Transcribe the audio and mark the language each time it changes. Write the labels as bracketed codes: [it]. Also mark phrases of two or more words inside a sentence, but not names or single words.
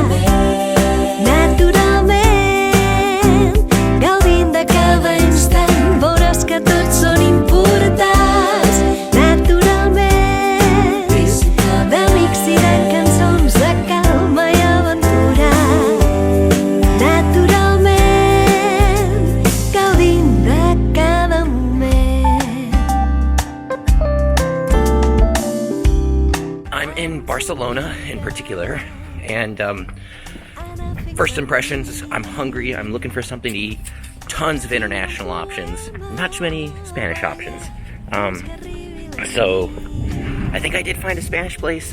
[ca] Naturalment, gaudint de cada instant, veuràs que tots són importants. Naturalment, d'amics i de cançons de calma i aventura. Naturalment, gaudint de cada moment. [en] I'm in Barcelona in particular, and first impressions, I'm hungry, I'm looking for something to eat. Tons of international options, not too many Spanish options. So I think I did find a Spanish place.